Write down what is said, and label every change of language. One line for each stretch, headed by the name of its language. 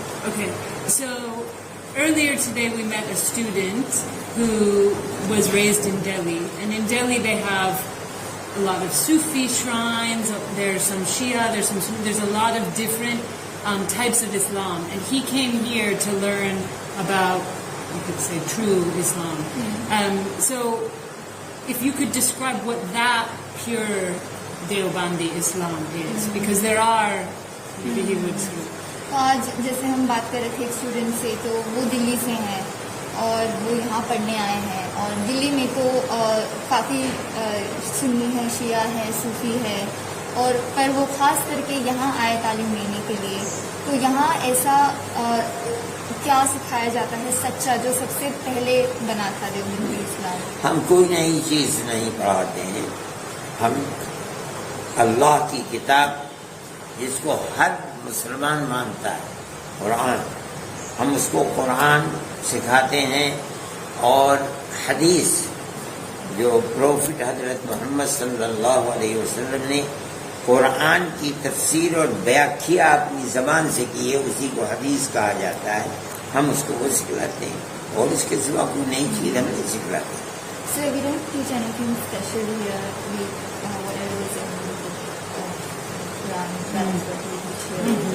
English: Okay, so earlier today we met a student who was raised in Delhi, and in Delhi they have a lot of Sufi shrines, there's some Shia, there's a lot of different types of Islam, and he came here to learn about, you could say, true Islam. So if you could describe what that pure Deobandi Islam is, because there are, maybe he would say.
Urdu: آج جیسے ہم بات کر رہے تھے ایک student سے، تو وہ دلی سے ہیں اور وہ یہاں پڑھنے آئے ہیں، اور دلی میں تو کافی سنی ہے، شیعہ ہے، صوفی ہے، اور پر وہ خاص کر کے یہاں آئے تعلیم لینے کے لیے۔ تو یہاں ایسا کیا سکھایا جاتا ہے سچا، جو سب سے پہلے بنا تھا دیوبندی اسلام؟ ہم کوئی نئی چیز نہیں پڑھاتے ہیں، ہم اللہ کی کتاب جس کو ہر مسلمان مانتا ہے، قرآن، ہم اس کو قرآن سکھاتے ہیں، اور حدیث جو پروفٹ حضرت محمد صلی اللہ علیہ وسلم نے قرآن کی تفسیر اور بیاکھیا اپنی زبان سے کی ہے، اسی کو حدیث کہا جاتا ہے، ہم اس کو وہ سکھلاتے ہیں، اور اس کے سوا کوئی نئی چیز ہم نہیں سکھلاتے ہیں۔
English: So we don't teach anything special here. We whatever is in the Quran, that is what we teach here.